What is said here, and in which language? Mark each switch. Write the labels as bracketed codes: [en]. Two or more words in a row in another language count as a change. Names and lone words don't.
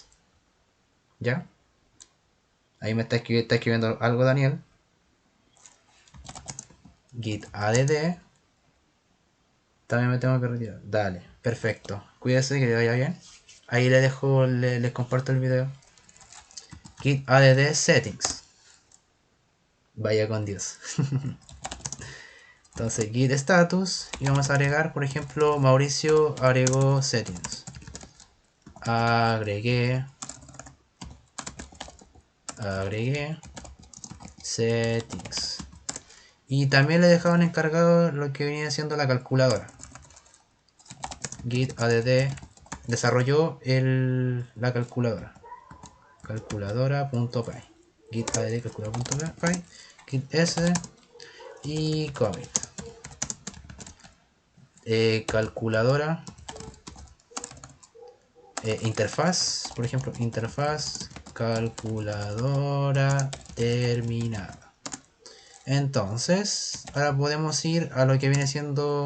[es] ¿Ya? Ahí me está escribiendo algo Daniel. Git add. También me tengo que retirar. Dale, perfecto. Cuídese, que le vaya bien. Ahí le dejo, les comparto el video. Git add settings. Vaya con Dios. Entonces git status y vamos a agregar, por ejemplo, Mauricio agregó settings. Agregué settings. Y también le dejaban encargado lo que venía siendo la calculadora. Git add desarrolló la calculadora. Calculadora.py. Git add calculadora.py. Git s y commit. Calculadora. Interfaz, por ejemplo, interfaz calculadora terminada. Entonces, ahora podemos ir a lo que viene siendo.